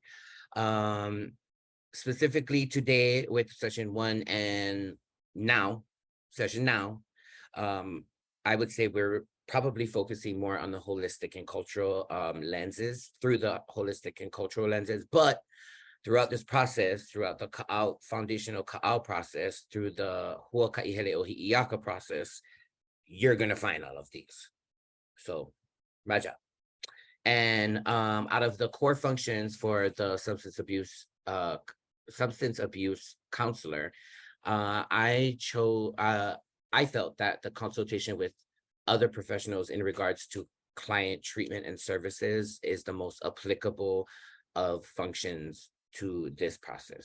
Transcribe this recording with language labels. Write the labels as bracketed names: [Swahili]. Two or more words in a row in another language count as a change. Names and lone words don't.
[English] Specifically today with session 1 and session now, I would say we're probably focusing more on the holistic and cultural lenses, through the holistic and cultural lenses, but throughout this process, throughout the foundational ka'au process, through the huakaʻihele o Hiʻiaka process, you're gonna find all of these. So, Raja. And out of the core functions for the substance abuse counselor, I felt that the consultation with other professionals in regards to client treatment and services is the most applicable of functions to this process.